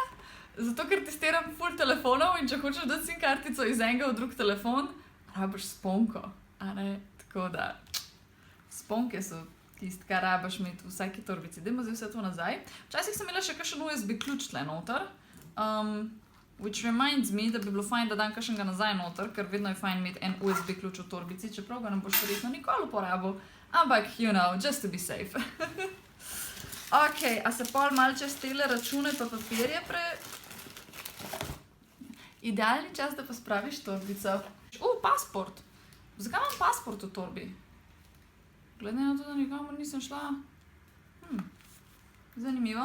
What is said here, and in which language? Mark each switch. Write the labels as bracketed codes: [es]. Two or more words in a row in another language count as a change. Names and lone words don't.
[sl] Zato, ker testiram ful telefonov in če hočeš dati SIM kartico iz enega v drug telefon, rabiš sponko. A ne? Tako da, sponke so tisti, kar rabiš imeti v vsaki torbici. Dajmo zdaj vse to nazaj. Včasih sem imela še kakšen USB ključ tle noter, [en] which reminds me, [sl] da bi bilo fajn, da dam kakšnega nazaj noter, ker vedno je fajn imeti en USB ključ v torbici, čeprav ga ne boš verjetno nikoli uporabil, ampak, [en] you know, just to be safe. [sl] Ok, a se pol malo čez tele račune pa papirje Idealni čas, da pa spraviš torbico. Pasport. Zakaj imam pasport v torbi? Glede na to, da nikamor nisem šla. Zanimivo.